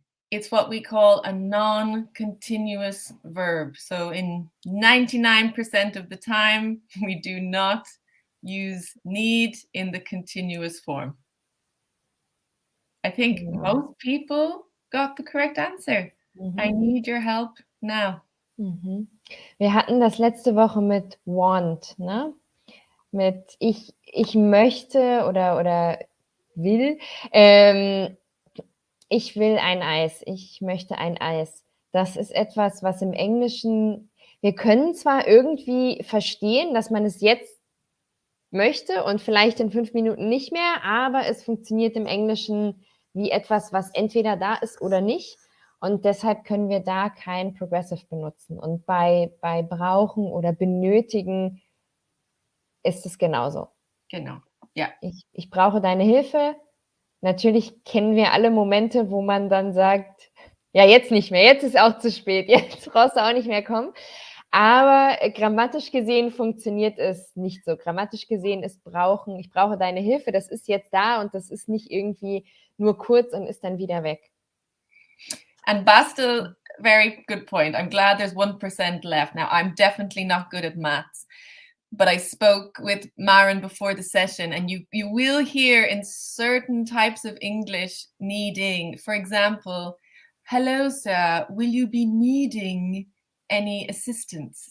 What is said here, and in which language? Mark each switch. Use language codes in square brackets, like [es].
[en] It's what we call a non-continuous verb. So in 99% of the time, we do not use need in the continuous form. I think most people got the correct answer. I need your help now. [de] Wir hatten das letzte Woche mit want, ne? Mit ich möchte oder will. Ich will ein Eis. Ich möchte ein Eis. Das ist etwas, was im Englischen, wir können zwar irgendwie verstehen, dass man es jetzt möchte und vielleicht in 5 Minuten nicht mehr, aber es funktioniert im Englischen wie etwas, was entweder da ist oder nicht. Und deshalb können wir da kein Progressive benutzen. Und bei brauchen oder benötigen ist es genauso. Genau, ja. Ich brauche deine Hilfe. Natürlich kennen wir alle Momente, wo man dann sagt, ja, jetzt nicht mehr, jetzt ist auch zu spät, jetzt brauchst du auch nicht mehr kommen. Aber grammatisch gesehen funktioniert es nicht so. Grammatisch gesehen ist brauchen, ich brauche deine Hilfe, das ist jetzt da und das ist nicht irgendwie nur kurz und ist dann wieder weg. [en] And Bastel, very good point. I'm glad there's 1% left. Now, I'm definitely not good at maths, but I spoke with Maren before the session, and you will hear in certain types of English needing, for example, hello, sir, will you be needing any assistance?